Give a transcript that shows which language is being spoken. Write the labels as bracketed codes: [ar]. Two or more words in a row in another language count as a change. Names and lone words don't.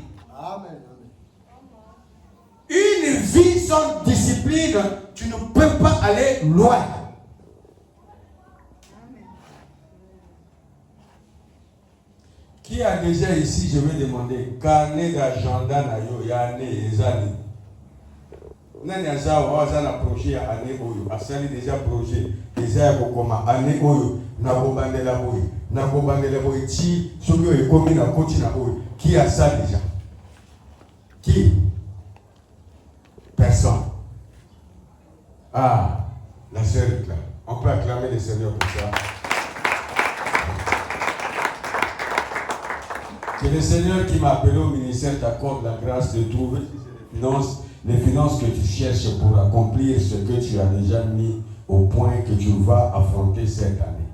[fr] Amen. Une vie sans discipline, tu ne peux pas aller loin. Qui a déjà ici, je vais demander, carnet d'agenda [ln] na yo, ya année, ezali. Nani aza projet ya année oyo, asali [fr] déjà projet, déjà [ln] ya kokoma année oyo, na bobandela boyo, ti, soki oyo ekomi na koti na oyo. [fr] Qui a ça déjà? Qui? Personne. Ah, la sœur est là. On peut acclamer le Seigneur pour ça. Que le Seigneur qui m'a appelé au ministère t'accorde la grâce de trouver les finances que tu cherches pour accomplir ce que tu as déjà mis au point que tu vas affronter cette année.